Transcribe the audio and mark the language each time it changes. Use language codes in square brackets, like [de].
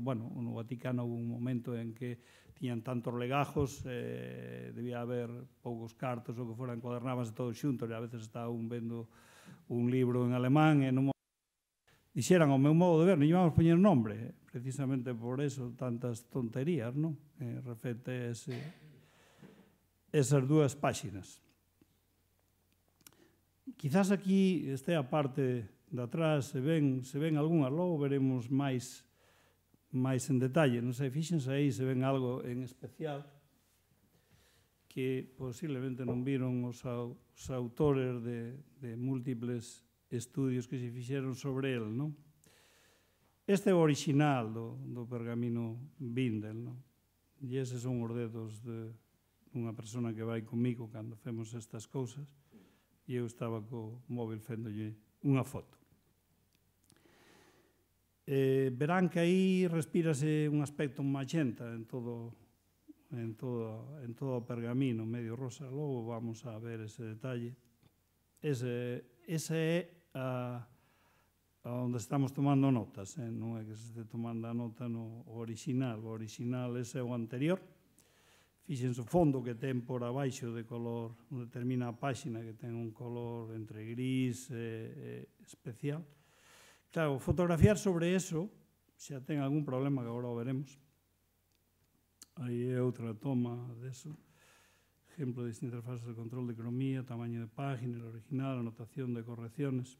[gl] Bueno, no Vaticano houve un momento en que tiñan tantos legajos, debía haber poucos cartos ou que foran encuadernábanse todos xuntos, e a veces estaba un vendo un libro en alemán e non dixeran ao meu modo de ver, non lle vamos poñer nombre. precisamente por eso tantas tonterías, non? Refete esas dúas páxinas. Quizás aquí este a parte de atrás se ven algunhas, logo veremos máis en detalle, non sei, fíxense aí se ven algo en especial que posiblemente non viron os autores de múltiples estudios que se fixeron sobre el, non? Este é o original do pergamino Bindel, non? E eses son os dedos dunha persona que vai comigo cando facemos estas cousas, e eu estaba co móvil fendolle unha foto. Verán que aí respírase un aspecto magenta en todo o pergamino, medio rosa. Logo vamos a ver ese detalle. Ese é a onde estamos tomando notas, non é que se este tomando a nota no original. O original ese é o anterior. Fíxense o fondo que ten por abaixo de color, onde termina a páxina, que ten un color entre gris e especial. Claro, fotografiar sobre eso xa ten algún problema que agora o veremos. Aí é outra toma deso. [es] Ejemplo de distintas fases de control de cromía, tamaño de página, el original, anotación de correcciones.